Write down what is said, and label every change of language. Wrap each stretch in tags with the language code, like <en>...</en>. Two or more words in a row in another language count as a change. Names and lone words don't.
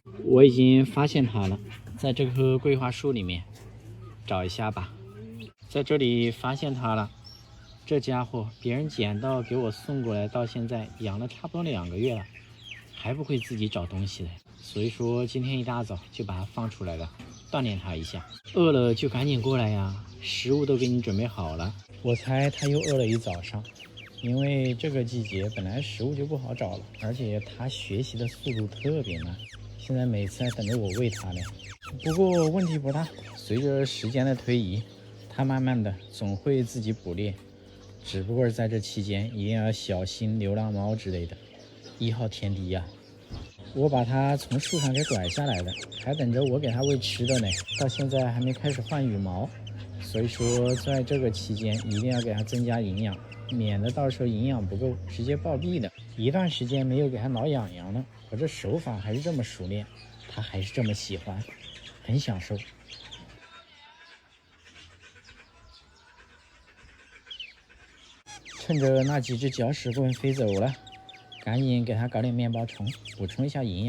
<zh>我已經發現它了，在這棵桂花樹裡面找一下吧。在這裡發現它了，這家伙別人撿到給我送過來，到現在養了差不多2個月了，還不會自己找東西的。所以說今天一大早就把它放出來了，鍛鍊它一下。餓了就趕緊過來呀，食物都給你準備好了。我猜它又餓了一早上。因為這個季節本來食物就不好找了，而且它學習的速度特別慢，現在每次還等着我餵它呢。不過問題不大，隨着時間的推移，它慢慢的總會自己捕獵。只不過在這期間一定要小心流浪貓之類的，1號天敵呀。我把它從樹上給拐下來的，還等着我給它餵吃的呢，到現在還沒開始換羽毛，所以說在這個期間一定要給它增加營養，免得到時候營養不夠直接暴斃的。一段時間沒有給它挠癢癢了，我這手法還是這麼熟練，它還是这麼喜歡，很享受。趁着那幾隻搅屎棍飛走了，趕緊給它搞點面包蟲，補充一下營養。</zh>